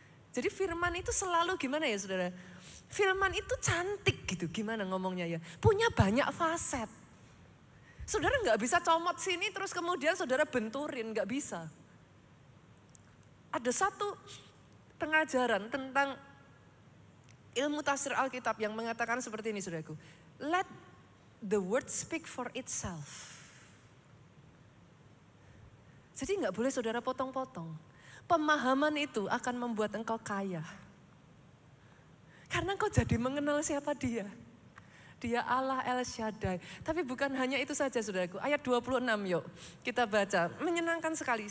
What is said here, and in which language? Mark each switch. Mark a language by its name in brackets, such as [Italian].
[Indonesian] Jadi firman itu selalu gimana ya saudara? Firman itu cantik gitu, gimana ngomongnya ya? Punya banyak faset. Saudara nggak bisa comot sini terus kemudian saudara benturin, nggak bisa. Ada satu pengajaran tentang ilmu tafsir Alkitab yang mengatakan seperti ini saudaraku. [English] Let the word speak for itself. [Indonesian] Jadi nggak boleh saudara potong-potong. Pemahaman itu akan membuat engkau kaya. Karena engkau jadi mengenal siapa dia. Dia Allah El Shaddai. Tapi bukan hanya itu saja saudaraku. Ayat 26 yuk kita baca. Menyenangkan sekali.